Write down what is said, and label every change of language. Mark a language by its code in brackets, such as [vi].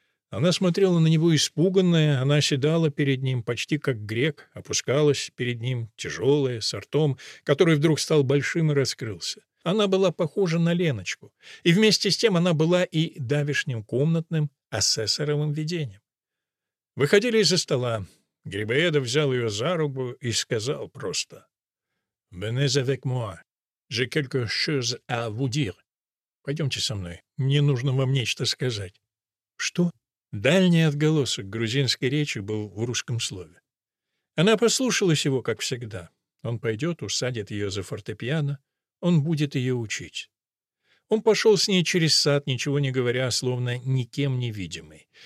[ru] Она смотрела на него испуганная, она седала перед ним, почти как грек, опускалась перед ним, тяжелая, с ртом, который вдруг стал большим и раскрылся. Она была похожа на Леночку, и вместе с тем она была и давешним комнатным асессоровым видением. Выходили из-за стола. Грибоедов взял ее за руку и сказал просто: [fr] «Venez avec moi. J'ai quelque chose à vous dire». [ru] «Пойдемте со мной. Мне нужно вам нечто сказать». «Что?» Дальний отголосок грузинской речи был в русском слове. Она послушалась его, как всегда. Он пойдет, усадит ее за фортепиано. Он будет ее учить. Он пошел с ней через сад, ничего не говоря, словно никем невидимый.